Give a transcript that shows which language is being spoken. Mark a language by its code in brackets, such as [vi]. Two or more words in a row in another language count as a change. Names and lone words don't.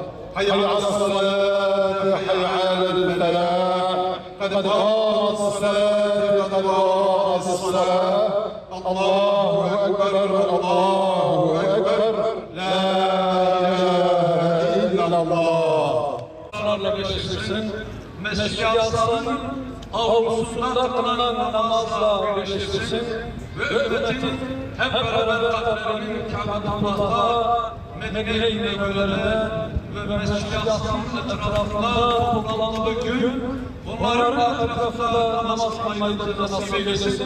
[ar] حي على الصلاة، حي على الفلاح، قد قامت الصلاة، قد قامت الصلاة. الله أكبر الله أكبر، لا إله إلا الله. [tr] Mescid-i Aksa'nın avlusunda kılınan namazla birleştirsin ve ümmetin hep beraber kalplerinin Kâbe'den Medine'ye inmelerine ve Mescid-i Aksa'nın etrafında toplandığı gün onların etrafında namaz kılmayı da nasip eylesin.